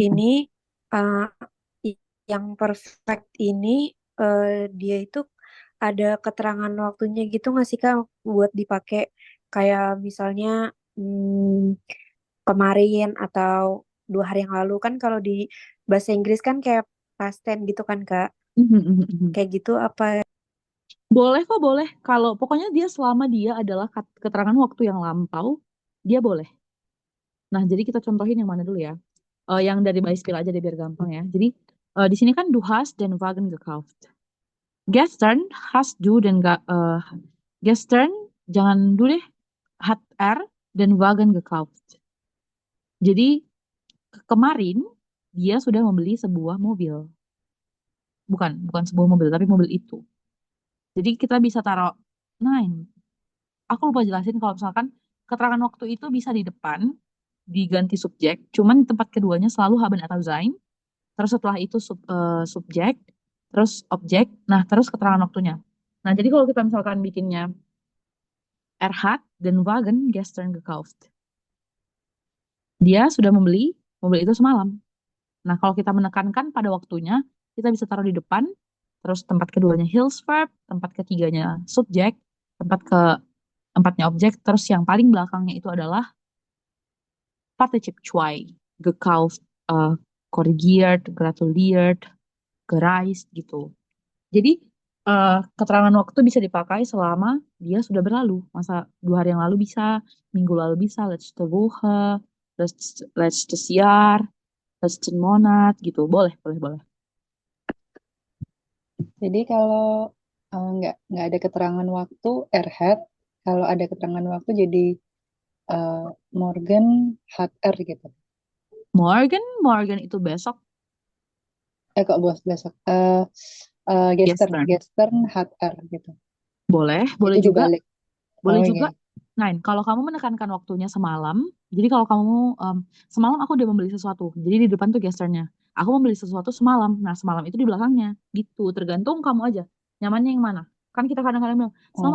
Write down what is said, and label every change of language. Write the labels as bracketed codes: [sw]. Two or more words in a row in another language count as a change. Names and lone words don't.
[id] ini, uh, yang perfect ini, dia itu ada keterangan waktunya gitu nggak sih Kak buat dipakai kayak misalnya kemarin atau 2 hari yang lalu kan kalau di bahasa Inggris kan kayak [en] past tense [id] gitu kan Kak. Kayak gitu apa? Boleh kok, boleh. Kalau pokoknya dia selama dia adalah keterangan waktu yang lampau, dia boleh. Nah, jadi kita contohin yang mana dulu ya? Yang dari Beispiel aja deh biar gampang ya. Jadi di sini kan [de] du hast den Wagen gekauft. Gestern hast du gestern jangan du deh, hat den Wagen gekauft. [id] Jadi kemarin dia sudah membeli sebuah mobil. Bukan sebuah mobil, tapi mobil itu. Jadi kita bisa taruh nine. Aku lupa jelasin kalau misalkan keterangan waktu itu bisa di depan diganti subjek, cuman tempat keduanya selalu haben atau sein. Terus setelah itu subjek, terus objek, nah terus keterangan waktunya. Nah, jadi kalau kita misalkan bikinnya [de] hat den Wagen gestern gekauft. [id] Dia sudah membeli mobil itu semalam. Nah, kalau kita menekankan pada waktunya, kita bisa taruh di depan, terus tempat keduanya Hilfsverb, tempat ketiganya subjek, tempat keempatnya objek, terus yang paling belakangnya itu adalah [de] Partizip 2, gekauft, korrigiert, gratuliert, gereist [id] gitu. Jadi keterangan waktu bisa dipakai selama dia sudah berlalu. Masa 2 hari yang lalu bisa, minggu lalu bisa, [de] letzte Woche, letztes Jahr, letzten Monat [id] gitu. Boleh, boleh, boleh. Jadi kalau nggak ada keterangan waktu hat, kalau ada keterangan waktu jadi [de] Morgan hat [id] gitu. Morgan itu besok. Kok bos besok? [de] Gestern hat gitu. [id] Boleh, boleh Itu juga. dibalik. Boleh Oh, juga. iya. Nah, kalau kamu menekankan waktunya semalam, jadi kalau kamu semalam aku udah membeli sesuatu, jadi di depan tuh gesternya. Aku membeli sesuatu semalam, nah semalam itu di belakangnya, gitu. Tergantung kamu aja, nyamannya yang mana. Kan kita kadang-kadang bilang, semalam